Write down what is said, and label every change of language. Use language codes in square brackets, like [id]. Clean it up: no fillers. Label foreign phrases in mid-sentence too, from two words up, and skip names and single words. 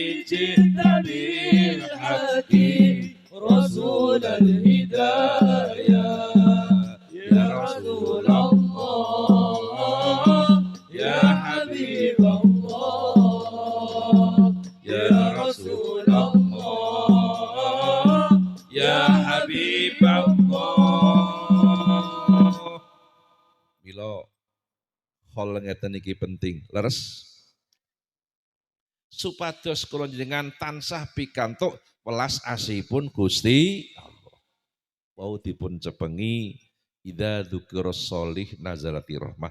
[ar] جئت بالحق رسول الهداية يا رسول الله يا حبيب الله يا رسول الله يا حبيب الله. [jv] Mila hal ngeten iki penting, leres supados kula njenengan tansah pikantuk welas asihipun Gusti Allah. Wau dipun cepengi [ar] إذا ذكر الصالح نزلت الرحمة.